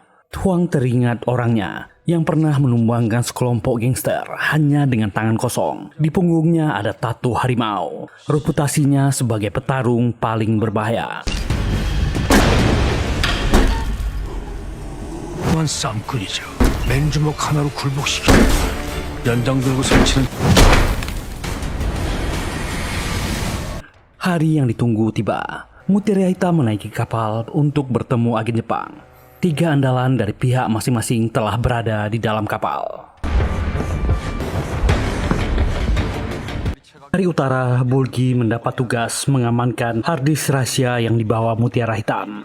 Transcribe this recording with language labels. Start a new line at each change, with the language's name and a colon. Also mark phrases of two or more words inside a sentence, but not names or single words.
Indonesian: Hwang teringat orangnya yang pernah menumbangkan sekelompok gangster hanya dengan tangan kosong. Di punggungnya ada tato harimau. Reputasinya sebagai petarung paling berbahaya.
Korean: 유명한 쌈꾼이죠. 맨주먹 하나로 굴복시키고 연장 들고 설치는
Indonesian: Hari yang ditunggu tiba. Mutiara Hitam menaiki kapal untuk bertemu agen Jepang. 3 andalan dari pihak masing-masing telah berada di dalam kapal. Dari utara, Bulgi mendapat tugas mengamankan harddisk rahasia yang dibawa Mutiara Hitam.